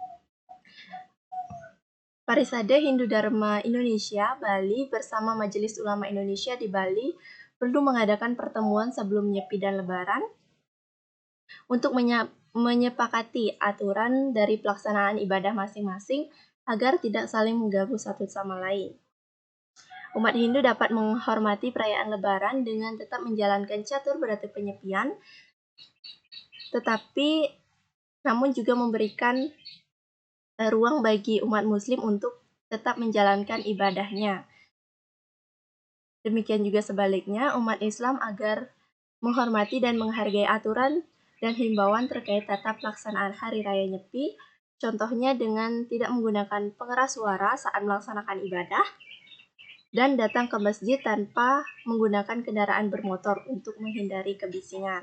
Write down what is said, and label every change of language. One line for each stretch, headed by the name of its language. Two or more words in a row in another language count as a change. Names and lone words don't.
Indonesian: Parisade Hindu Dharma Indonesia Bali bersama Majelis Ulama Indonesia di Bali perlu mengadakan pertemuan sebelum Nyepi dan Lebaran untuk menyepakati aturan dari pelaksanaan ibadah masing-masing agar tidak saling mengganggu satu sama lain. Umat Hindu dapat menghormati perayaan Lebaran dengan tetap menjalankan catur berate penyepian, tetapi namun juga memberikan ruang bagi umat Muslim untuk tetap menjalankan ibadahnya. Demikian juga sebaliknya, umat Islam agar menghormati dan menghargai aturan dan himbauan terkait tata pelaksanaan Hari Raya Nyepi, contohnya dengan tidak menggunakan pengeras suara saat melaksanakan ibadah, dan datang ke masjid tanpa menggunakan kendaraan bermotor untuk menghindari kebisingan.